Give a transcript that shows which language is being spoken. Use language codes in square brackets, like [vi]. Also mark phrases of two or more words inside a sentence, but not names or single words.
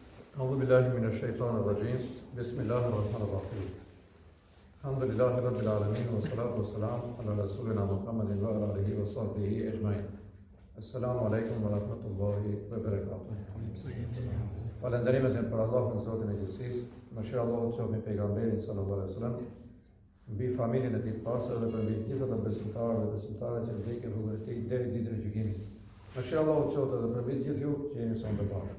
[ar] أعوذ بالله من الشيطان الرجيم بسم الله الرحمن الرحيم الحمد لله رب العالمين والصلاة والسلام على رسولنا محمد وعلى آله وصحبه أجمعين السلام عليكم ورحمة الله وبركاته. [sq] Falënderimet janë për Allahun Zotin e Gjithësisë, mëshira Allahut qoftë mbi pejgamberin [ar] صلى الله عليه وسلم, [sq] mbi familjen e tij të pastër dhe për mbi gjithë ata besimtarë dhe besimtare që ndjekin rrugën e tij deri ditën e gjykimit. Mëshira Allahut qoftë edhe për mbi gjithë ju që jeni sonë të bashkë.